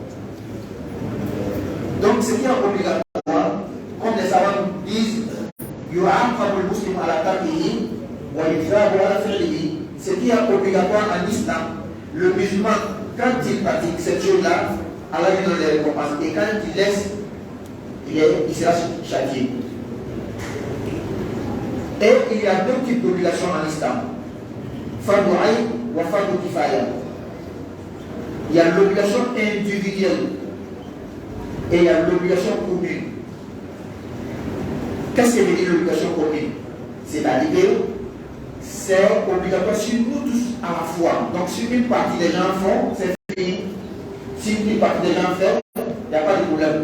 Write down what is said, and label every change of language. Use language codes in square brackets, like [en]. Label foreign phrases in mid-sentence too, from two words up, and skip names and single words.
[fr] Donc ce qui est obligatoire, comme les savants disent, ce qui est obligatoire en islam, le musulman, quand il pratique cette chose-là, Allah lui donne les récompenses. Et quand il laisse, il sera châtié. Et il y a deux types d'obligations en islam. [ar] فرض عين وفرض كفاية. [fr] Il y a l'obligation individuelle et il y a l'obligation commune. Qu'est-ce que veut dire l'obligation commune? C'est-à-dire, c'est obligatoire sur nous tous à la fois. Donc, si une partie des gens font, c'est fini. Si une partie des gens font, il n'y a pas de problème.